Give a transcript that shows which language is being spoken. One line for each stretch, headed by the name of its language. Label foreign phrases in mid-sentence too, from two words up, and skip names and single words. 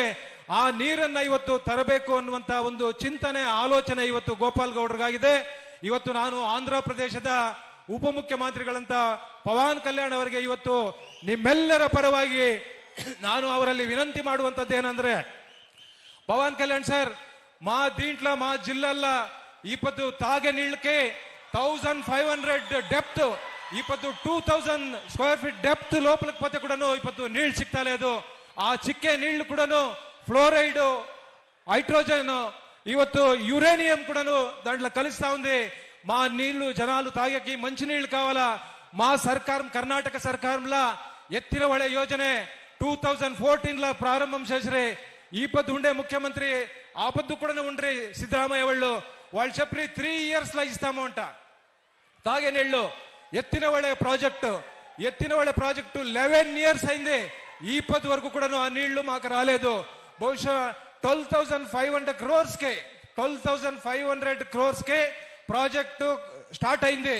Kannada: ಆ ನೀರನ್ನ ಇವತ್ತು ತರಬೇಕು ಅನ್ನುವಂತ ಒಂದು ಚಿಂತನೆ, ಆಲೋಚನೆ ಇವತ್ತು ಗೋಪಾಲ್ ಗೌಡರಿಗಾಗಿದೆ. ಇವತ್ತು ನಾನು ಆಂಧ್ರ ಪ್ರದೇಶದ ಉಪಮುಖ್ಯಮಂತ್ರಿಗಳಂತ ಪವನ್ ಕಲ್ಯಾಣ್ ಅವರಿಗೆ ಇವತ್ತು ನಿಮ್ಮೆಲ್ಲರ ಪರವಾಗಿ ನಾನು ಅವರಲ್ಲಿ ವಿನಂತಿ ಮಾಡುವಂತದ್ದು ಏನಂದ್ರೆ, ಪವನ್ ಕಲ್ಯಾಣ್ ಸರ್,
Telugu: మా దీంట్లో మా జిల్లాల్లో ఇప్పుడు తాగే నీళ్ళకి 1500 డెప్త్, ఇప్పుడు 2000
English: square feet depth
Telugu: లోపలికి పోతే కూడా ఇప్పుడు నీళ్లు సిగ్తా లేదు. ఆ చిక్కే నీళ్లు కూడా ఫ్లోరైడ్, హైడ్రోజన్, ಇವತ್ತು యురేనియం కూడా దాంట్లో కలుస్తా ఉంది. మా నీళ్లు జనాలు తాగేకి మంచి నీళ్లు కావాలా. మా సర్కారం, కర్ణాటక సర్కారంలో ఎత్తిన
Kannada: ಹೊಳೆ ಯೋಜನೆ
Telugu: 2014లో ప్రారంభం చేసిరే. ఈ పొద్దు ఉండే ముఖ్యమంత్రి ఆ పొద్దు కూడా ఉండ్రి సిద్ధరామయ్య వాళ్ళు చెప్పి 3 years లో ఇస్తాము అంట తాగే నీళ్లు. ఎత్తిన ಹೊಳೆ ప్రాజెక్టు 11 years అయింది. ఈ పొద్దు వరకు కూడా ఆ నీళ్లు మాకు రాలేదు. బహుశా 12,500 crores కే
English: project start
Telugu: అయింది.